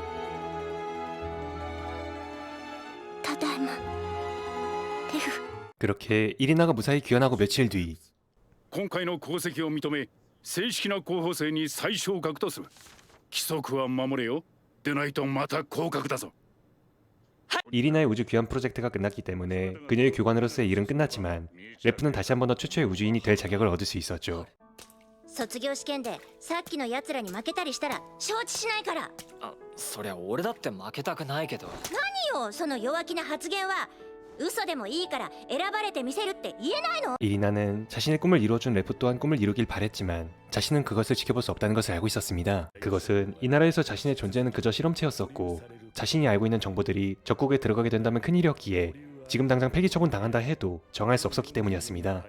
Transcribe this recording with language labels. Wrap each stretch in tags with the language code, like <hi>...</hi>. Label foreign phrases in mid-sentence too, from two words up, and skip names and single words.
<ja>ただいまレフ。</ja> <ko>그렇게 이리나가 무사히 귀환하고 며칠 뒤</ko> <ja>今回の功績を認め、正式な候補生に再昇格とする。規則は守れよ。でないとまた降格だぞ。</ja> <ko>이리나의 우주 귀환 프로젝트가 끝났기 때문에 그녀의 교관으로서의 일은 끝났지만 레프는 다시 한 번 더 최초의 우주인이 될 자격을 얻을 수 있었죠.</ko> <ja>卒業試験でさっきのやつらに負けたりしたら承知しないから。あ、そりゃ俺だって負けたくないけど。何よその弱気な発言は。嘘でもいいから選ばれてみせるって言えないの？</ja> <ko>이리나는 자신의 꿈을 이루어준 레프 또한 꿈을 이루길 바랬지만 자신은 그것을 지켜볼 수 없다는 것을 알고 있었습니다. 그것은 이 나라에서 자신의 존재는 그저 실험체였었고 자신이 알고 있는 정보들이 적국에 들어가게 된다면 큰일이었기에 지금 당장 폐기 처분 당한다 해도 정할 수 없었기 때문이었습니다.</ko>